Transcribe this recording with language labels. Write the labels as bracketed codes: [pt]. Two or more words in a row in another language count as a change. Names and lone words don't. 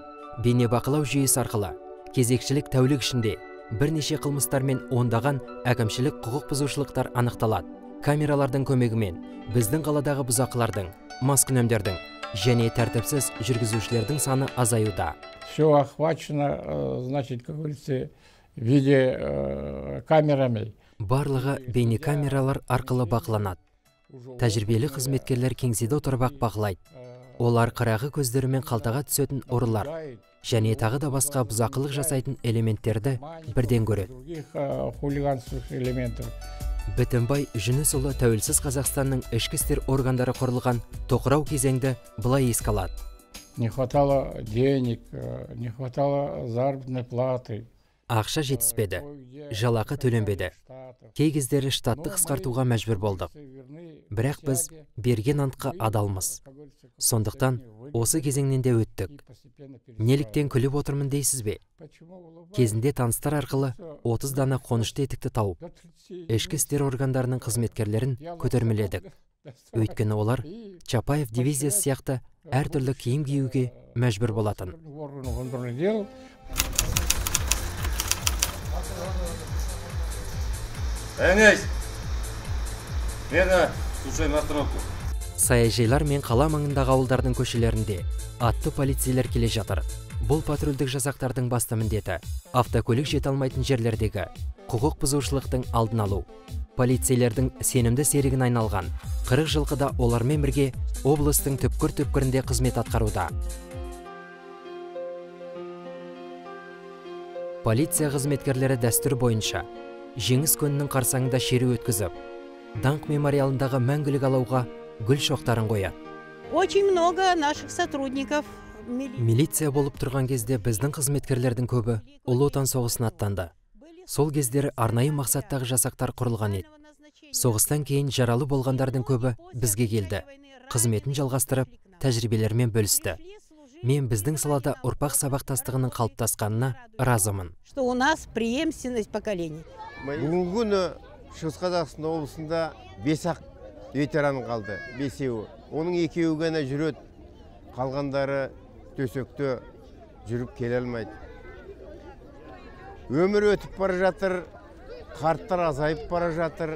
[kk] Бейнебақылау жүйесі арқылы кезекшілік тәулік ішінде бірнеше қылмыстар мен ондаған әкімшілік құқық бұзушылықтар анықталады. Камералардың көмегімен біздің қаладағы бұзақылардың, маскүнемдердің және тәртіпсіз жүргізушілердің саны азаюда. [ru] Все охвачено, значит, как говорится, видеокамерами. [kk] Барлығы бейнекамералар арқылы бақыланады. Тәжірибелі қызметкерлер кеңседе отырып бақылайды. Олар қырағы көздерімен қалтаға түсетін ұрылар және тағы да басқа бұзақылық жасайтын элементтерді бірден көреді. Бітімбай Жүнісұлы тәуелсіз Қазақстанның ішкі істер органдары құрылған тоқырау кезеңді былай еске алады. [ru] Не хватало денег, не хватало заработной платы. [kk] Ақша жетіспеді, жалақы төленбеді. Кей кездері штатты қысқартуға мәжбүр болдық. Бірақ біз берген антқа адалмыз. Сондықтан осы кезеңнен де өттік. Неліктен күліп отырмын дейсіз бе? Кезінде таныстар арқылы 30 дана қонышты етікті тауып, ішкі істер органдарының қызметкерлерін көтермеледік. Өйткені олар Чапаев дивизиясы сияқты әртүрлі киім киюге мәжбүр болатын. [ru] Әнес, мені слушай на остановку. [kk] Саяжайлар мен қала маңындағы ауылдардың көшелерінде атты полицейлер келе жатыр. Бұл патрульдік жасақтардың басты міндеті автокөлік жете алмайтын жерлердегі құқық бұзушылықтың алдын алу. Полицейлердің сенімді серігін айналған 40 жылқыда олармен бірге облыстың түпкір-түпкірінде қызмет атқаруда. Полиция қызметкерлері дәстүр бойынша Жеңіс күнінің қарсаңында шеру өткізіп, Даңқ мемориалындағы мәңгілік алауға гүл шоқтарын қояды. [ru] Очень много наших сотрудников. [kk] Милиция болып тұрған кезде біздің қызметкерлердің көбі Ұлы Отан соғысына аттанды. Сол кездері арнайы мақсаттағы жасақтар құрылған еді. Соғыстан кейін жаралы болғандардың көбі бізге келді. Қызметін жалғастырып, тәжірибелермен бөлісті. Мен біздің салада ұрпақ сабақтастығының қалыптасқанына разымын. [ru] Что у нас преемственность поколений. [kk] Бүгінгі күні Шығыс Қазақстан облысында 5-ақ ветеран қалды, 5-еуі. Оның 2-еуі ғана жүреді, қалғандары төсекте жүріп келе алмайды. Өмір өтіп бара жатыр, қарттар азайып бара жатыр.